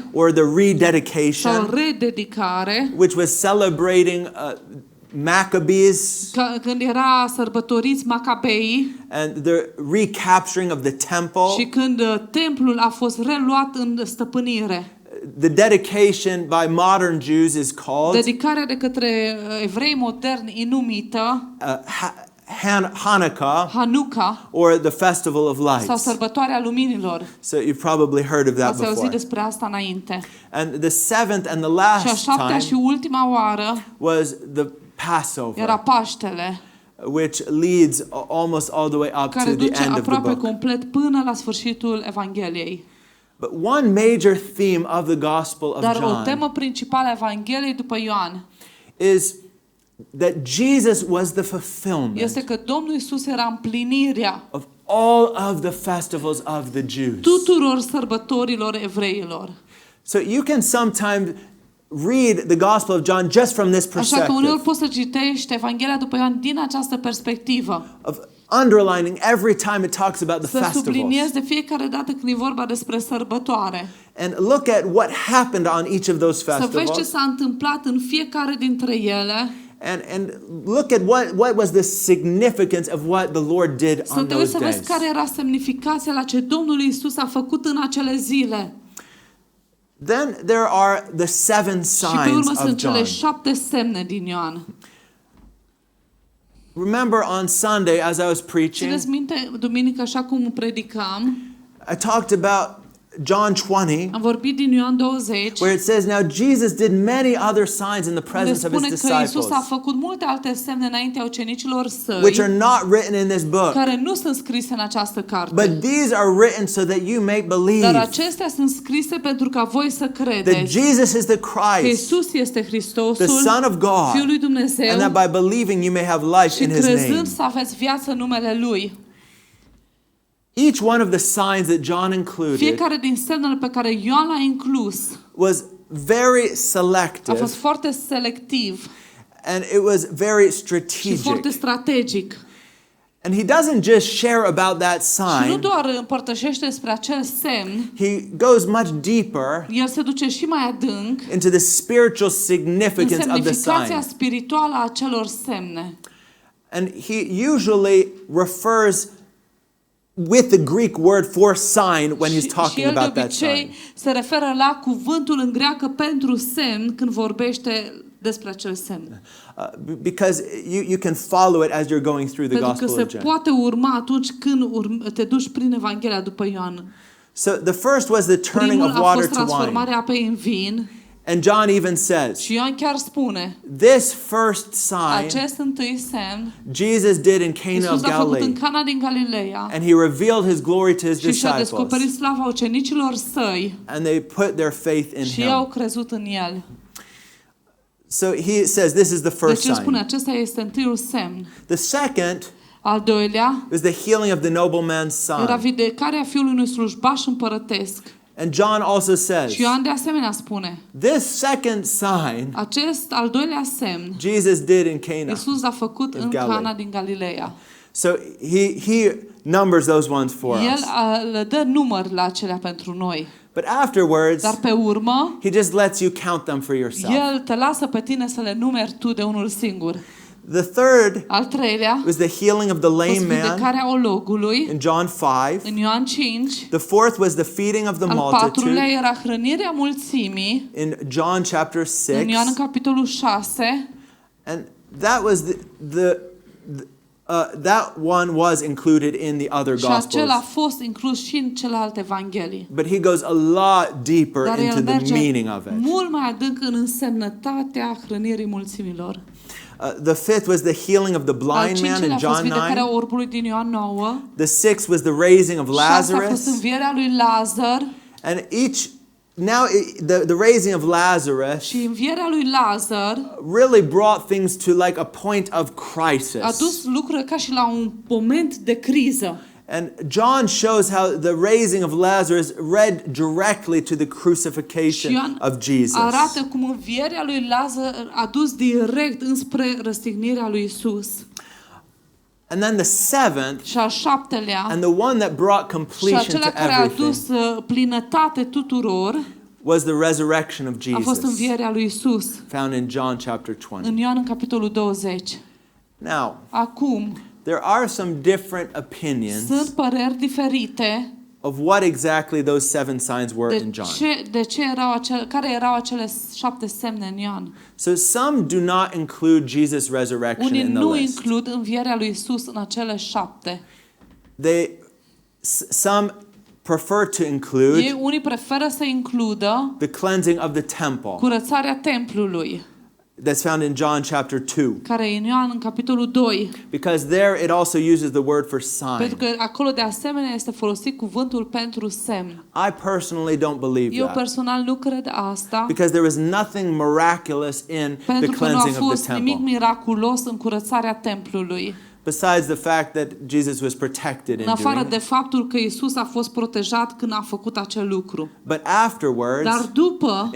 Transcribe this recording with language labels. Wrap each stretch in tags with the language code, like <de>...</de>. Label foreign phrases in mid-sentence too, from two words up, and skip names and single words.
<en>or the</en> <ro>sau</ro> <en>rededication,</en> <ro>rededicare,</ro> <en>which was celebrating Maccabees</en> <ro>când era sărbătoriți Macabeii</ro> <en>and the recapturing of the</en> <ro>și</ro> <en>temple.</en> <ro>când templul a fost reluat în stăpânire.</ro> <en>The dedication by modern Jews is called</en> <ro>Dedicarea de către evrei moderni e numită</ro> <en>Hanukkah,</en> <ro>Hanukkah</ro> <en>or the Festival of</en> <ro>sau</ro> <en>Lights.</en> <ro>sărbătoarea luminilor.</ro> <en>So you've probably heard of that</en> <ro>Ați auzit</ro> <en>before.</en> <ro>despre asta înainte.</ro> <en>And the seventh and the</en> <ro>Și a</ro> <en>last</en> <ro>șaptea</ro> <en>time</en> <ro>și ultima oară</ro> <en>was the</en> <ro>era</ro> <en>Passover,</en> <ro>Paștele,</ro> <en>which leads almost all the way up</en> <ro>care</ro> <en>to the</en> <ro>duce</ro> <en>end of the</en> <ro>aproape</ro> <en>book.</en> <ro>complet până la sfârșitul Evangheliei.</ro> <en>But one major theme of the Gospel of</en> <ro>Dar o</ro> <en>John</en> <ro>temă principală a Evangheliei după Ioan</ro> <en>is that Jesus was the fulfillment</en> <ro>este că Domnul Iisus era împlinirea</ro> <en>of all of the festivals of the Jews.</en> <ro>tuturor sărbătorilor evreilor.</ro> <en>So you can sometimes read the Gospel of John just from this</en> <ro>Așa că uneori</ro> <en>perspective</en> <ro>poți să citești Evanghelia după Ioan din această perspectivă.</ro> <en>of underlining every time it talks about the</en> <ro>Să</ro> <en>festivals</en> <ro>subliniezi de fiecare dată când e vorba despre sărbătoare.</ro> <en>and look at what happened on each of those</en> <ro>Să vezi ce</ro> <en>festivals</en> <ro>s-a întâmplat în fiecare dintre ele.</ro> <en>and look at what was the significance of what the Lord did</en> <ro>Să</ro> <en>on</en> <ro>te uiți</ro> <en>those</en> <ro>să vezi</ro> <en>days.</en> <ro>care era semnificația la ce Domnul Iisus a făcut în acele zile.</ro> <en>Then there are the seven</en> <ro>Și pe</ro> <en>signs</en> <ro>urmă</ro> <en>of</en> <ro>sunt cele</ro> <en>John.</en> <ro>7 semne din Ioan.</ro> <en>Remember on Sunday as I was preaching,</en> <ro>Țineți minte, duminică, așa cum predicam,</ro> <en>I talked about John 20,</en> <ro>am vorbit din Ioan 20,</ro> <en>where it says, "Now Jesus did many other signs in the</en> <ro>unde</ro> <en>presence of</en> <ro>spune</ro> <en>his</en> <ro>că Iisus</ro> <en>disciples,</en> <ro>a făcut multe alte semne înaintea ucenicilor</ro> <en>which</en> <ro>săi,</ro> <en>are not written in this book,</en> <ro>care nu sunt scrise în această carte.</ro> <en>but these are written so that you may</en> <ro>Dar</ro> <en>believe</en> <ro>acestea sunt scrise pentru ca voi să</ro> <en>that</en> <ro>credeți</ro> <en>Jesus is the</en> <ro>că</ro> <en>Christ,</en> <ro>Iisus este</ro> <en>the</en> <ro>Hristosul,</ro> <en>Son of God,</en> <ro>Fiul lui Dumnezeu,</ro> <en>and that by believing you may have life</en> <ro>și</ro> <en>in his name."</en> <ro>crezând să aveți viață în numele Lui.</ro> <en>Each one of the signs that John included</en> <ro>Fiecare din semnele pe care Ioan l-a inclus</ro> <en>was very</en> <ro>a</ro> <en>selective,</en> <ro>fost foarte selectiv</ro> <en>and it was very</en> <ro>și foarte</ro> <en>strategic.</en> <ro>strategic.</ro> <en>And he doesn't just share about that</en> <ro>Și nu</ro> <en>sign,</en> <ro>doar împărtășește despre acel semn,</ro> <en>he goes much deeper</en> <ro>el se duce și mai adânc</ro> <en>into the spiritual</en> <ro>în</ro> <en>significance of the</en> <ro>semnificația</ro> <en>sign.</en> <ro>spirituală a acelor semne.</ro> <en>And he usually refers with the Greek word for sign when he's</en> <ro>Și</ro> <en>talking</en> <ro>el de</ro> <en>about that</en> <ro>obicei</ro> <en>sign.</en> <ro>se referă la cuvântul în greacă pentru semn când vorbește despre acel semn.</ro> <en>Because you can follow it as you're going through the</en> <ro>Pentru că</ro> <en>Gospel</en> <ro>se</ro> <en>of John.</en> <ro>poate urma atunci când te duci prin Evanghelia după Ioan.</ro> <en>So the first was the turning</en> <ro>Primul</ro> <en>of</en> <ro>a</ro> <en>water</en> <ro>fost</ro> <en>to wine.</en> <ro>transformarea apei în vin</ro> <en>And John even says,</en> <ro>și Ioan chiar spune,</ro> <en>this first sign</en> <ro>acest întâi semn</ro> <en>Jesus did in Cana</en> <ro>Iisus</ro> <en>of</en> <ro>l-a făcut în</ro> <en>Galilee,</en> <ro>Cana din Galileea</ro> <en>and he revealed his glory to his</en> <ro>și și-a</ro> <en>disciples,</en> <ro>descoperit slava ucenicilor săi</ro> <en>and they put their faith in</en> <ro>și ei au</ro> <en>him.</en> <ro>crezut în el.</ro> <en>So he says this is the first</en> <ro>Deci el spune,</ro> <en>sign.</en> <ro>acesta este întâiul semn.</ro> <en>The second</en> <ro>Al doilea</ro> <en>was the healing of the nobleman's</en> <ro>era</ro> <en>son.</en> <ro>vindecarea fiului unui slujbaș împărătesc.</ro> <en>And John also says,</en> <ro>Și Ioan de asemenea spune,</ro> <en>this second sign</en> <ro>acest al doilea semn</ro> <en>Jesus did in Cana.</en> <ro>Iisus l-a făcut în</ro> <en>Galilee.</en> <ro>Cana din Galileea.</ro> <en>So he numbers those ones for us.</en> <ro>El le dă număr la acelea pentru noi.</ro> <en>But afterwards,</en> <ro>Dar pe urmă,</ro> <en>he just lets you count them for yourself.</en> <ro>El te lasă pe tine să le numeri tu de unul singur.</ro> <en>The third</en> <ro>Al treilea</ro> <en>was the healing of the lame man</en> <ro>vindecarea ologului</ro> <en>in John 5.</en> <ro>în Ioan 5.</ro> <en>The fourth was the feeding of the</en> <ro>Al patrulea</ro> <en>multitude</en> <ro>era hrănirea mulțimii</ro> <en>in John chapter</en> <ro>în Ioan</ro> <en>6.</en> <ro>capitolul 6.</ro> <en>And that was that one was included in the other</en> <ro>Și acela a</ro> <en>gospels.</en> <ro>fost inclus și în celelalte evanghelii.</ro> <en>But he goes a lot deeper</en> <ro>Dar</ro> <en>into</en> <ro>el</ro> <en>the</en> <ro>merge</ro> <en>meaning of it.</en> <ro>mult mai adânc în însemnătatea hrănirii mulțimilor.</ro> <en>The fifth was the healing of the</en> <ro>Al</ro> <en>blind man</en> <ro>cincelea</ro> <en>in</en> <ro>a fost</ro> <en>John 9.</en> <ro>vindecarea orbului din Ioan 9.</ro> <en>The sixth was the raising of</en> <ro>Șasea a fost</ro> <en>Lazarus.</en> <ro>învierea lui Lazar.</ro> <en>And the raising of Lazarus</en> <ro>Și învierea lui Lazar</ro> <en>really brought things to like a point of crisis.</en> <ro>a dus lucrurile ca și la un moment de criză.</ro> <en>And John shows how the raising of Lazarus led directly to the crucification of Jesus.</en> <ro>Arată cum învierea lui Lazar a dus direct înspre răstignirea lui Isus.</ro> <en>And then the seventh,</en> <ro>Și al șaptelea,</ro> <en>and the one that brought</en> <ro>și</ro> <en>completion</en> <ro>acela</ro> <en>to</en> <ro>care a</ro> <en>everything,</en> <ro>dus plinătate tuturor,</ro> <en>was the resurrection of</en> <ro>a fost</ro> <en>Jesus,</en> <ro>învierea lui Isus.</ro> <en>found in John chapter 20.</en> <ro>În Ioan în capitolul 20.</ro> <en>Now,</en> <ro>Acum,</ro> <en>there are some different opinions</en> <ro>sunt păreri diferite</ro> <en>of what exactly those seven signs were in John.</en> <ro>care erau acele 7 semne în Ioan.</ro> <en>So some do not include Jesus' resurrection</en> <ro>Unii</ro> <en>in the</en> <ro>nu</ro> <en>list.</en> <ro>includ învierea lui Isus în acele 7.</ro> <en>Some prefer to include</en> <ro>Unii preferă să includă</ro> <en>the cleansing of the temple.</en> <ro>curățarea templului,</ro> <en>That's found in John chapter 2.</en> <ro>care e în Ioan în capitolul 2.</ro> <en>Because there it also uses the word for</en> <ro>Pentru</ro> <en>sign.</en> <ro>că acolo de asemenea este folosit cuvântul pentru semn.</ro> <en>I personally don't believe</en> <ro>Eu</ro> <en>that.</en> <ro>personal nu cred asta.</ro> <en>Because there was nothing miraculous in the</en> <ro>Pentru că nu a</ro> <en>cleansing of the</en> <ro>fost nimic</ro> <en>temple.</en> <ro>miraculos în curățarea templului.</ro> <en>Besides the fact that Jesus was protected in</en> <ro>În afară</ro> <en>doing</en> <ro>de</ro> <en>it.</en> <ro>faptul că Isus a fost protejat când a făcut acel lucru.</ro> <en>But afterwards,</en> <ro>Dar după,</ro>